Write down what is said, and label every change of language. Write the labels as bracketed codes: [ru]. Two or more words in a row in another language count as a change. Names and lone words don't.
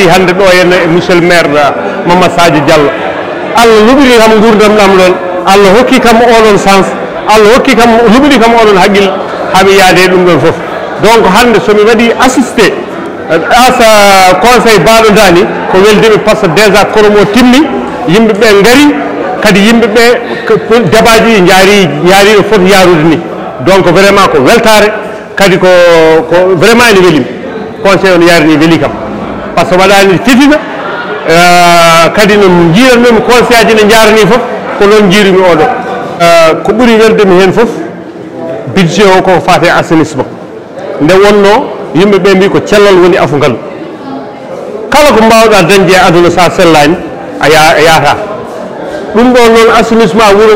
[ff] hande ɗo henna [fr] monsieur le maire [ff] Mamadou Sadio Diallo Allah luɓiri kam gurdam ɗam ɗon Allah hokki kam oɗon sens Allah hokki kam luɓiri kam oɗon haqqille haami yaade ɗum ɗon foof donc hande somi waɗi assisté asa conseil baɗo dani ko weldimi [fr] par ce que [ff] déjà koromo timmi yimɓeɓe gaari kadi yimɓeɓe débaji jaari ɗo foti yarude ni donc vraiment ko weltare kadi ko vraiment ene welimi conseil on yarini weeli kam [fr] par ce que [ff] waɗani fitina kadi no jiirannomi conseil aji ne jarani foof ko noon jiirumi oɗo ko ɓuuri weldemi hen foof budget o ko fate assainissement nde wonno yimɓeɓe mbi ko cellal woni afugal kala ko mbawɗa dañde e aduna sa sellani a yaata ɗum ɗo noon assainissement wuuro